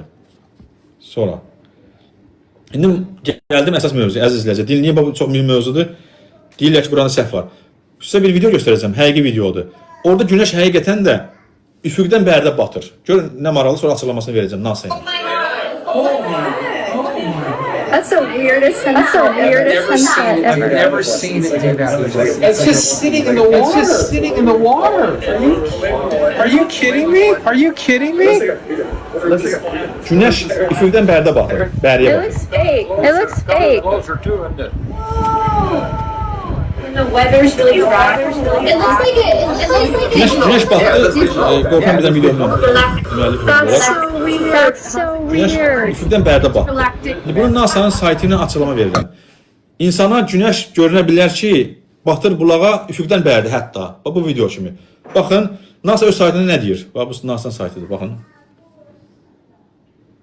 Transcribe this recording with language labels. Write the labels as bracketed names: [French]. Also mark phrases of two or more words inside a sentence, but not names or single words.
[Azerbaijani] Sonra. İndi gəldim əsas mövzuya, əziz izləyicilər. Dinləyin, bu çox mühüm mövzudur. Deyirlər ki, burada səhv var. Sizə bir video göstərəcəm, həqiqi videodur. Orada günəş həqiqətən də üfüqdən bərdə batır. Görün, nə maraqlı, sonra açıqlamasını verəcəm NASA ilə. [English] That's the weirdest sunset ever. I've never seen it do that. It's just sitting in the water. It's just sitting in the water. Are you kidding me? Are you kidding me? [Azerbaijani] Günəş üfüqdən bərdə batır. Bəriyə [English] It looks fake. It looks fake. Closer to it. The weather's really dry. It looks like it. [Azerbaijani] Günəş batdı. Qorxan bizdən videomdan. [English] That's so weird. That's so [Azerbaijani] Günəş [English] weird. [Azerbaijani] üfüqdən bərdə batdı. Bunu NASA'nın saytına açıqlama verirəm. İnsana günəş görünə bilər ki, batır bulağa üfüqdən bərdə hətta. Bu video kimi. Baxın, NASA öz saytında nə deyir? Bu NASA'nın saytıdır, baxın.